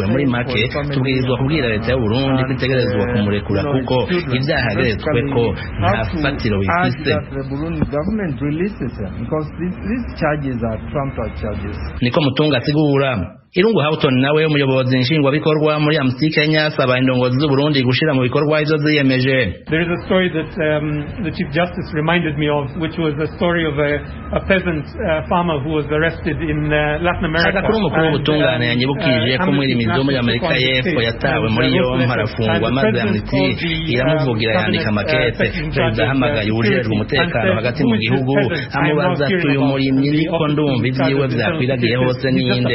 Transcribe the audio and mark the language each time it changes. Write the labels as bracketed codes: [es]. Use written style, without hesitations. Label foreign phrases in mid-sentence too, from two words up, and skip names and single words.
[rn] Muri make tubwirizwa kubwira leta y'u Burundi kwitegerezwa kumurekura kuko ibyaha yageretswe ko nta fatiro bifise. Niko Mutunga asigura. Irungu Houghton nawe umuyobozi nshingwabikorwa muri Amnesty Kenya asaba indongozi z'u Burundi gushira mu bikorwa ivyo ziyemeje. [en] There is a story that the Chief Justice reminded me of, which was the story of a peasant farmer who was arrested in Latin America. [rn] Agakuru mukuru w'ubutungane yanyibukije ko muri imizo muri Amerika y'Epfo yatawe muri yombi arafungwa maze Amnesty iramuvugira yandika makete. Perezida ahamagaye ujejwe umutekano hagati mu gihugu amubaza tuyu murimyi niko ndumva ivyiwe vyakwiragiye hose ninde.